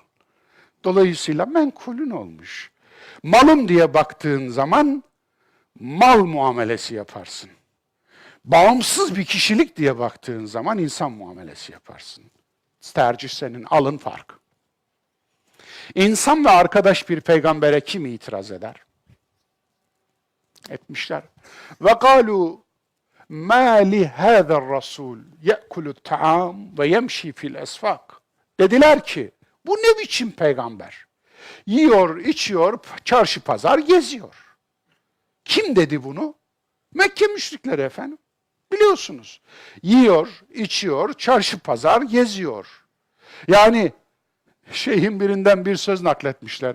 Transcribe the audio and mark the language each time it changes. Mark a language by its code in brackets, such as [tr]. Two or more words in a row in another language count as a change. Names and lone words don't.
[tr] Dolayısıyla menkulün olmuş. Malım diye baktığın zaman mal muamelesi yaparsın. Bağımsız bir kişilik diye baktığın zaman insan muamelesi yaparsın. Tercih senin, alın fark. İnsan ve arkadaş bir peygambere kim itiraz eder? Etmişler. [ar] وقالوا مَا لِهَذَا الرَّسُولِ يَأْكُلُ الطَّعَامِ وَيَمْشِي فِي الْأَسْفَاقِ. [tr] Dediler ki, bu ne biçim peygamber? Yiyor, içiyor, çarşı pazar geziyor. Kim dedi bunu? Mekke müşrikleri efendim. Biliyorsunuz. Yiyor, içiyor, çarşı pazar geziyor. Yani şeyhin birinden bir söz nakletmişler.